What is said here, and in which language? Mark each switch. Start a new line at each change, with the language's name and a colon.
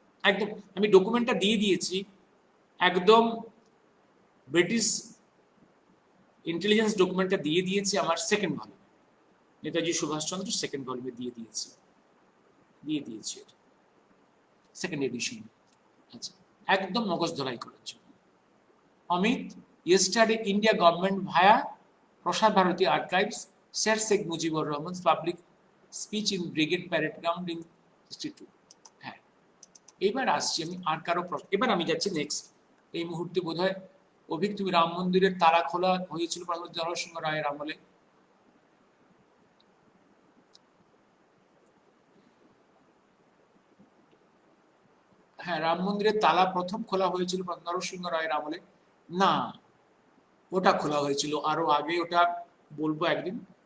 Bangla: একদম আমি ডকুমেন্টটা দিয়ে দিয়েছি, একদম ব্রিটিশ ইন্টেলিজেন্স ডকুমেন্টটা দিয়ে দিয়েছি আমার সেকেন্ড ভলিউমে, নেতাজি সুভাষচন্দ্র সেকেন্ড ভলিউমে দিয়ে দিয়েছি এটা সেকেন্ড এডিশন। আচ্ছা, একদম মগজ ধলাই করার জন্য।
English: Amit, yesterday India government via Prasar Bharati Archives shared Sheikh Mujibur Rahman's public speech in Brigade Parade Ground in 62.
Bangla: হ্যাঁ, এবার আসছি আমি আর কারো প্রশ্ন। এবার আমি যাচ্ছি নেক্সট। এই মুহূর্তে বোধহয় অভিক, তুমি রাম মন্দিরের তালা খোলা হয়েছিল প্রধানমন্ত্রী নরসিংহ রায়ের আমলে। হ্যাঁ, রাম মন্দিরের তালা প্রথম খোলা হয়েছিল নরসিংহ রায়ের আমলে না, ওটা খোলা হয়েছিল আরো আগে, ওটা বলবো একদিন।